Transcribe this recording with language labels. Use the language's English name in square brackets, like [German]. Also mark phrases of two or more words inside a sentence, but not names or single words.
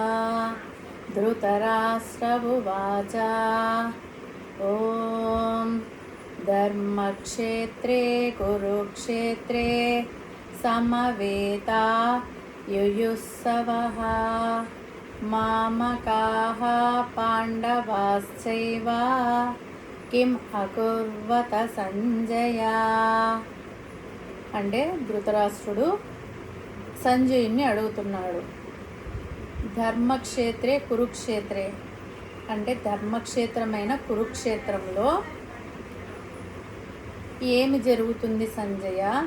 [Sanskrit] धृतराष्ट्र उवाच ॐ धर्मक्षेत्रे कुरुक्षेत्रे समवेता युयुत्सवः। मामकाः पाण्डवाश्चैव किम् అకుర్వత సంజయ. [Telugu] అంటే ధృతరాష్ట్రుడు సంజయుని అడుగుతున్నాడు. [Sanskrit] ధర్మక్షేత్రే కురుక్షేత్రే [Telugu] అంటే ధర్మక్షేత్రమైన కురుక్షేత్రంలో ఏమి జరుగుతుంది సంజయ?